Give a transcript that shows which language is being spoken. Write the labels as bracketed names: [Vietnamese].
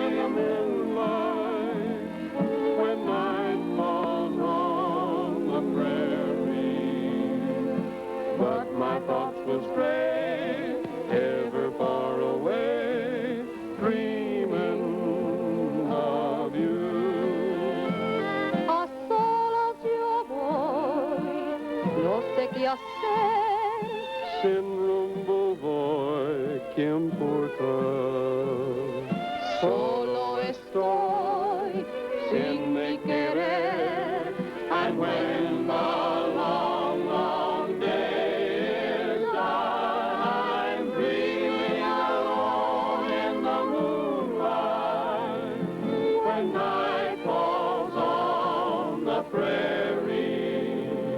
[English] in the moonlight, when night falls on the prairie, but my thoughts will stray ever far away, dreaming of you. [Spanish] A solas yo voy, no sé qué hacer. Sin rumbo voy, ¿qué importa? Solo estoy sin mi querer. [English] And when the long, long day is done, I'm dreaming alone in the moonlight, when night falls on the prairie,